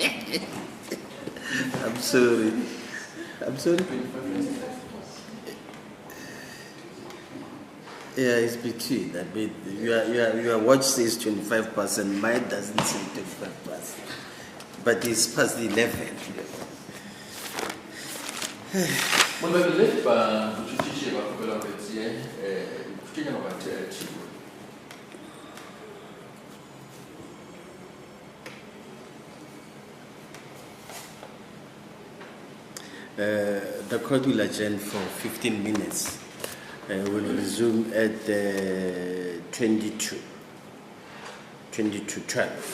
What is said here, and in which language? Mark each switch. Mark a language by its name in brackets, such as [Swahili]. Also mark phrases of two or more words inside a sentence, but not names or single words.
[English] I'm sorry. I'm sorry. Yeah, it's between. I mean, your watch says 25%. Mine doesn't say 25%. But it's past 11. [Northern Sotho] Molebile ba botšhotšiši ba kgopela gore tšee kenya ba thiwa. [English] The court will adjourn for 15 minutes. We'll resume at 22:12.